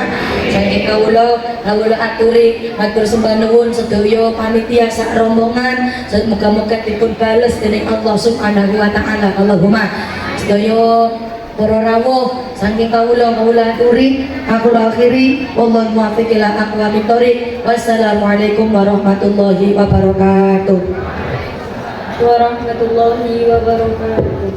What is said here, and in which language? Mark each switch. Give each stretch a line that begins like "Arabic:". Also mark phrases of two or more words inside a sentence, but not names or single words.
Javanese: Saking kawula aturi matur sembah nuwun sedaya panitia sak rombongan. Moga-moga dipun bales dening Allah
Arabic: سبحانه وتعالى.
Javanese: Allahumma. Sedaya para rawuh saking kawula aturi aku akhiri
Arabic: والله الموفق إلى أقوم الطريق. والسلام عليكم ورحمة الله وبركاته. ورحمة الله وبركاته.